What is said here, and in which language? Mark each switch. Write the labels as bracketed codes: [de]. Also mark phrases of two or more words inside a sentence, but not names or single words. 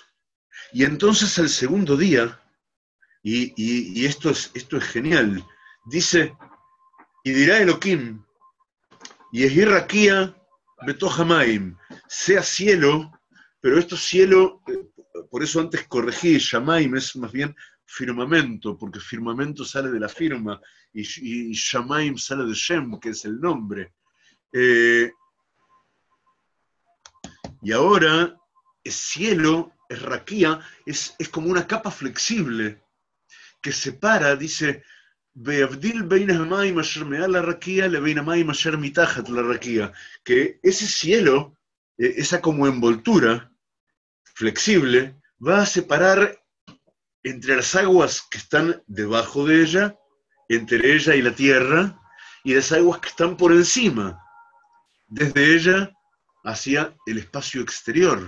[es] Y entonces al segundo día, y esto es genial, dice, y dirá Elohim, [he] יהי רקיע בתוך המים, [es] sea cielo, pero esto cielo, por eso antes corregí, Shamaim es más bien firmamento, porque firmamento sale de la firma, y Shamaim sale de Shem, que es el nombre. Y ahora, es cielo, es raquía, es como una capa flexible, que separa, dice, [he] ויבדיל בין המים אשר מעל לרקיע ובין המים אשר מתחת לרקיע, [es] que ese cielo, esa como envoltura flexible, va a separar entre las aguas que están debajo de ella, entre ella y la tierra, y las aguas que están por encima, desde ella hacia el espacio exterior.